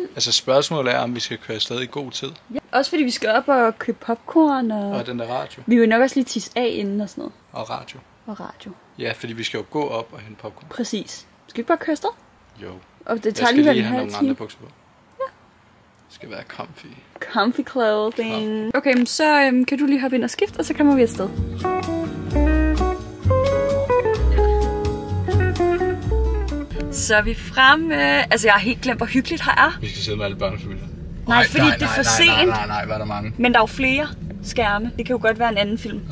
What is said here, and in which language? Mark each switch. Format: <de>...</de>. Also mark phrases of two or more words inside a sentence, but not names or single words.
<da>Altså, spørgsmålet er, om vi skal køre afsted i god tid. Ja. Også fordi vi skal op og købe popcorn Og den der radio. Vi vil nok også lige tisse af inden og sådan noget. Og radio. Og radio. Ja, fordi vi skal jo gå op og hente popcorn. Præcis. Skal vi ikke bare køre afsted? Jo. Og det tager lige en halv have nogle time. andre bukser på. Ja. Det skal være comfy.</da> <en>Comfy clothing.</en> <da>Okay, men så kan du lige hoppe ind og skifte, og så kommer vi afsted. Så er vi fremme. Altså, jeg har helt glemt, hvor hyggeligt her er. Vi skal sidde med alle børnefamilier. Nej, fordi det er for sent. Nej, hvad er der mange? Men der er jo flere skærme. Det kan jo godt være en anden film.</da>